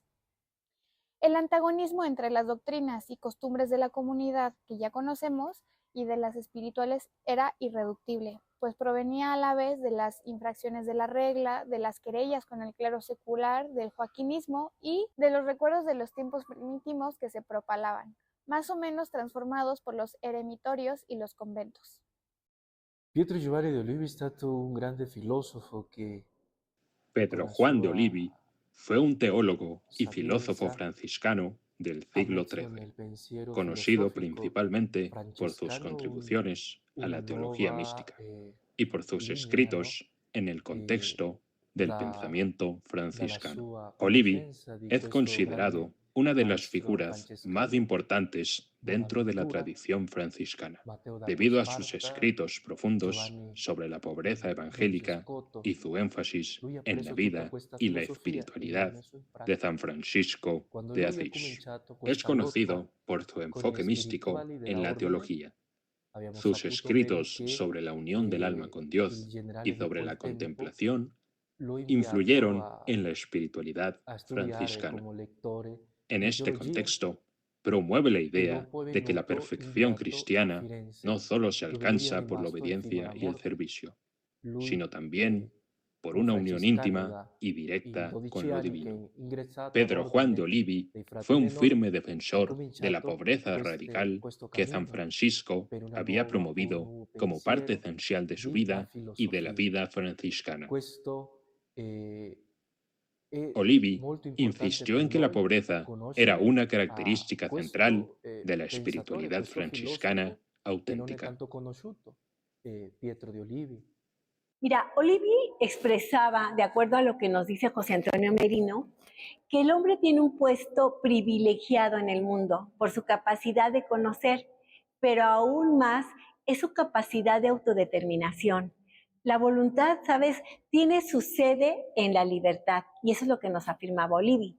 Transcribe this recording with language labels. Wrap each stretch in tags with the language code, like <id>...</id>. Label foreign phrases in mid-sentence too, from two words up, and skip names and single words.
<es>El antagonismo entre las doctrinas y costumbres de la comunidad que ya conocemos y de las espirituales era irreductible, pues provenía a la vez de las infracciones de la regla, de las querellas con el clero secular, del joaquinismo y de los recuerdos de los tiempos primitivos que se propalaban, más o menos transformados por los eremitorios y los conventos.</es> <it>Pietro Giovanni de Olivi è stato un grande filosofo che</it> <es>Pedro Juan de Olivi fue un teólogo y filósofo franciscano del siglo XIII, conocido principalmente por sus contribuciones a la</es> <it>una</it> <es>teología</es> <it>nuova</it> <es>mística y por sus</es> <it>linea, no?</it> <es>escritos en el Eh, contexto del</es> <it>da,</it> <es>pensamiento</es> <it>dalla</it> <es>franciscano.</es> <it>sua</it> <es>Olivi</es> <it>conoscenza di</it> <es>es</es> <it>questo grande</it> <es>considerado una de las</es> <it>maestro</it> <es>figuras más</es> <it>francescano.</it> <es>importantes dentro de la</es> <it>Bonaventura,</it> <es>tradición franciscana,</es> <it>Matteo da</it> <es>debido a sus</es> <it>Sparta,</it> <es>escritos profundos</es> <it>Giovanni</it> <es>sobre la pobreza</es> <it>del</it> <es>evangélica</es> <it>Gescoto.</it> <es>y su énfasis</es> <it>Lui ha</it> <es>en la</es> <it>preso tutta</it> <es>vida</es> <it>questa</it> <es>y la</es> <it>filosofia e l'ha</it> <es>espiritualidad</es> <it>messo in</it> <es>de</es> <it>pratica.</it> <es>San Francisco</es> <it>Quando</it> <es>de</es> <it>lui ha</it> <es>Asís.</es> <it>cominciato</it> <es>Es</es> <it>questa lotta</it> <es>conocido por su</es> <it>con gli</it> <es>enfoque místico</es> <it>spirituali</it> <es>en</es> <it>della</it> <es>la</es> <it>ordine,</it> <es>teología.</es> <it>abbiamo</it> <es>Sus</es> <it>saputo bene</it> <es>escritos</es> <it>che</it> <es>sobre la unión del alma con</es> <it>il</it> <es>Dios y</es> <it>generale di</it> <es>sobre la</es> <it>quel tempo</it> <es>contemplación</es> <it>lo ha inviato</it> <es>influyeron en la espiritualidad</es> <it>a studiare</it> <es>franciscana.</es> <it>come lettore</it> <es>En</es> <it>di</it> <es>este</es> <it>teologia</it> <es>contexto, promueve la</es> <it>e</it> <es>idea</es> <it>dopo è</it> <es>de que la</es> <it>venuto</it> <es>perfección</es> <it>inviato a</it> <es>cristiana</es> <it>Firenze,</it> <es>no solo se</es> <it>dove lui è</it> <es>alcanza por la</es> <it>rimasto fino</it> <es>obediencia</es> <it>alla</it> <es>y el</es> <it>morte.</it> <es>servicio,</es> <it>Lui</it> <es>sino</es> <it>è</it> <es>también por</es> <it>un</it> <es>una unión</es> <it>francescano</it> <es>íntima</es> <it>da</it> <es>y</es> <it>i</it> <es>directa con</es> <it>12</it> <es>lo</es> <it>anni che</it> <es>divino.</es> <it>è ingresato</it> <es>Pedro Juan de</es> <it>all'ordine</it> <es>Olivi</es> <it>dei</it> <es>fue</es> <it>frati</it> <es>un</es> <it>minori,</it> <es>firme</es> <it>ha</it> <es>defensor de la</es> <it>cominciato</it> <es>pobreza radical</es> <it>questo</it> <es>que San</es> <it>cammino</it> <es>Francisco</es> <it>per una</it> <es>había</es> <it>nuova, un</it> <es>promovido</es> <it>nuovo</it> <es>como parte</es> <it>pensiero,</it> <es>esencial de su</es> <it>vita,</it> <es>vida y de la</es> <it>filosofia.</it> <es>vida franciscana.</es> <it>Questo è</it> <es>Olivi</es> <it>molto importante</it> <es>insistió</es> <it>per</it> <es>en que la</es> <it>noi</it> <es>pobreza era</es> <it>conoscere</it> <es>una</es> <it>a</it> <es>característica central</es> <it>questo</it> <es>de la</es> <it>pensatore,</it> <es>espiritualidad</es> <it>questo</it> <es>franciscana</es> <it>filosofo che non è</it> <es>auténtica.</es> <it>tanto conosciuto, Pietro di Olivi.</it> <es>Mira, Olivi expresaba, de acuerdo a lo que nos dice José Antonio Merino, que el hombre tiene un puesto privilegiado en el mundo por su capacidad de conocer, pero aún más es su capacidad de autodeterminación. La voluntad, ¿sabes?, tiene su sede en la libertad, y eso es lo que nos afirmaba Olivi.</es>